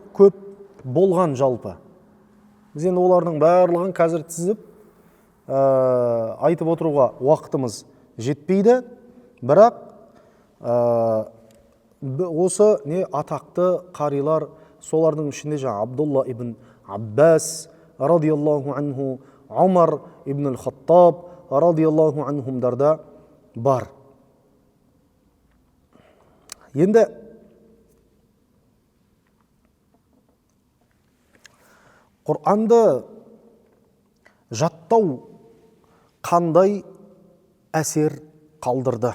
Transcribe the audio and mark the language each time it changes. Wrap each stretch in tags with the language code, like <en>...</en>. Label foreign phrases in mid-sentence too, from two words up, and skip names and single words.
<kk>Көп болған жалпы. Біз енді олардың барлығын қазір тізіп айтып отыруға уақытымыз жетпейді. Бірақ осы не атақты қарилар, солардың ішінде жаңа Абдулла ибн Аббас</kk> <ar>رضي الله عنه,</ar> <kk>Умар ибн ал-Хаттаб радияллаху анхумдарда бар. Енді Құранды жаттау қандай әсер қалдырды?</kk>